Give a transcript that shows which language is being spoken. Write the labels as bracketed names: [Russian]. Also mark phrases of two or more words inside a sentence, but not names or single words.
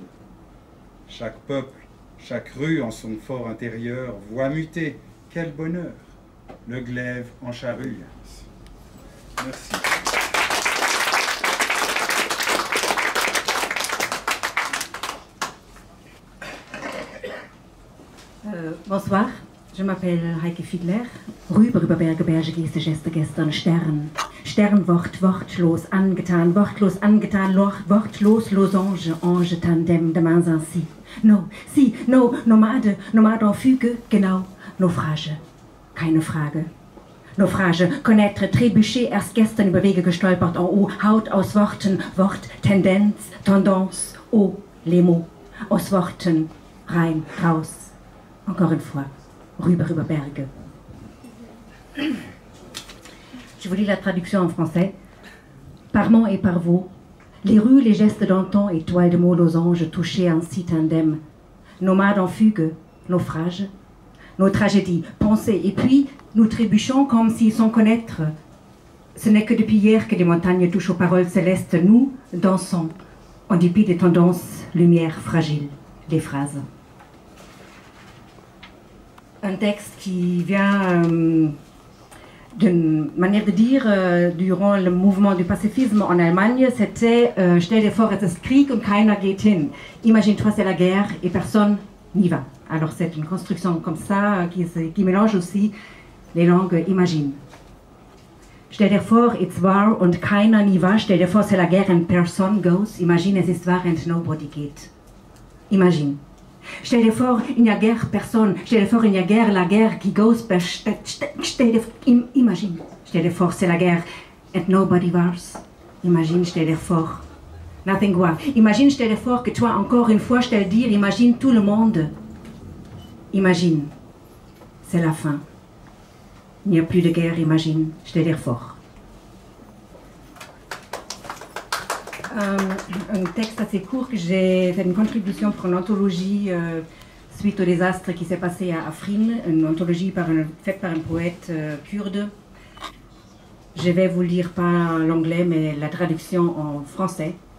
[French] Chaque peuple, chaque rue en son fort intérieur voit muter, quel bonheur, le glaive en charrue. Merci. Bonsoir, je m'appelle Heike Fiedler. [German] Rüber über Berge, Berge, Geste, Geste, gestern, Stern. Sternwort, wortlos angetan, wortlos, [French] Losange, Ange, Tandem, de mains ainsi. No, si, no, Nomade, Nomade en fugue, [German] genau, Naufrage, keine Frage. [French] Naufrage, connaître, trébucher, [German] erst gestern über Wege gestolpert, [French] en haut, [German] Haut aus Worten, Wort, Tendenz, [French] Tendance, oh, les mots, [German] aus Worten, rein, raus. [French] Encore une fois, [German] rüber über Berge. [French] Je vous lis la traduction en français. Par mon et par vous, les rues, les gestes d'antan, étoiles de mots, losanges, touchés ainsi tandem, nomades en fugue, naufrage, nos tragédies, pensées, et puis nous trébuchons comme si sans connaître. Ce n'est que depuis hier que des montagnes touchent aux paroles célestes, nous dansons, en dépit des tendances, lumière fragile, des phrases. Un texte qui vient d'une manière de dire durant le mouvement du pacifisme en Allemagne, c'était [German] stell dir vor, es ist Krieg und keiner geht hin. [French] Imagine-toi, c'est la guerre et personne n'y va. Alors c'est une construction comme ça qui mélange aussi les langues imagines. [German] Stell dir vor, [English] it's war [German] und keiner [French] n'y va. [German] Stell dir vor, [French] c'est la guerre [English] and person goes. [French] Imagine, [German] es ist wahr [English] and nobody [German] geht. Imagine. Stell dir vor, in der [French] guerre personne. [German] Stell dir vor, in der [French] guerre, la guerre qui [German] goes per... [French] Imagine. [German] Stell dir vor, [French] c'est la guerre [English] and nobody wars. [French] Imagine, [German] stell dir vor. [English] Nothing war. [French] Imagine, [German] stell dir vor [French] que toi, encore une fois, je te le dire, imagine tout le monde. Imagine. C'est la fin. Il n'y a plus de guerre, imagine. Stell dir vor. Un texte assez court que j'ai fait une contribution pour une anthologie suite au désastre qui s'est passé à Afrin, une anthologie faite par un poète kurde. Je vais vous lire pas l'anglais mais la traduction en français.